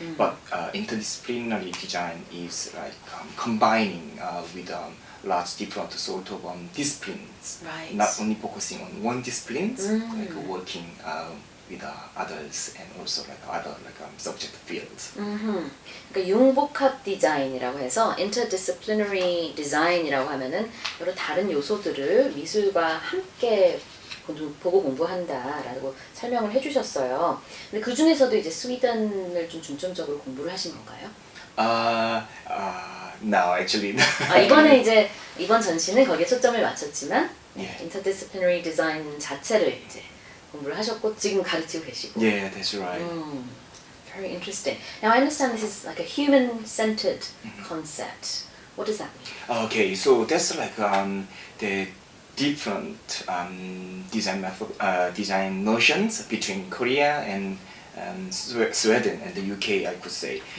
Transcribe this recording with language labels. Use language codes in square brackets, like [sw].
[en] But interdisciplinary design is like combining with lots different sort of disciplines. Right. Not only focusing on one discipline, like working with others and also like other like subject fields. [ko] 그러니까 융복합 디자인이라고 해서 interdisciplinary design이라고 하면은 여러 다른 요소들을 미술과 함께 보고 공부한다라고 설명을 해주셨어요. 근데 그 중에서도 이제 스웨덴을 좀 중점적으로 공부를 하신 건가요? [en] No, actually. [ko] 이번에 이제 이번 전시는 거기에 초점을 맞췄지만 interdisciplinary design 자체를 이제 공부를 하셨고 지금 가르치고 계시고. [en] Yeah, that's right. Very interesting. Now I understand this is like a human-centered concept. What does that mean? Okay, so that's like the different design method, design notions between Korea and Sweden and the UK, I could say.